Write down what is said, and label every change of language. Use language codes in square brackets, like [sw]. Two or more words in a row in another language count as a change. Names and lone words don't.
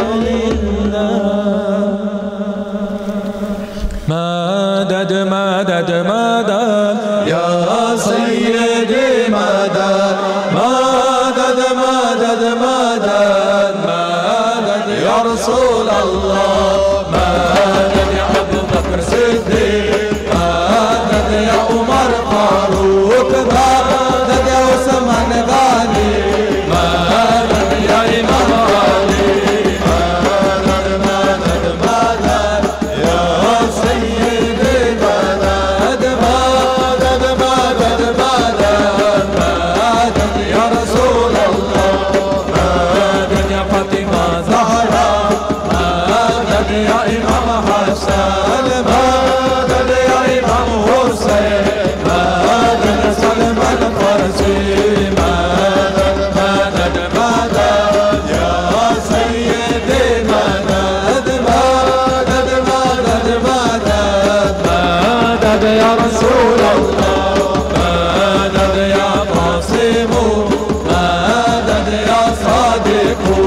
[ar] مدد مدد مدد يا سيدي مدد مدد مدد مدد مدد يا رسول الله مدد يا أبو بكر صديق مدد يا عمر فاروق مدد يا عثمان غني مدد يا إمام علي مدد مدد مدد يا سيدي مدد مدد مدد مدد مدد يا رسول الله مدد يا فاطمة زهراء مدد يا إمام حسن مدد يا إمام حسين مدد يا سلمان الفارسي مدد مدد مدد يا سيدي مدد مدد مدد مدد مدد يا رسول الله مدد يا قاسم مدد يا صادق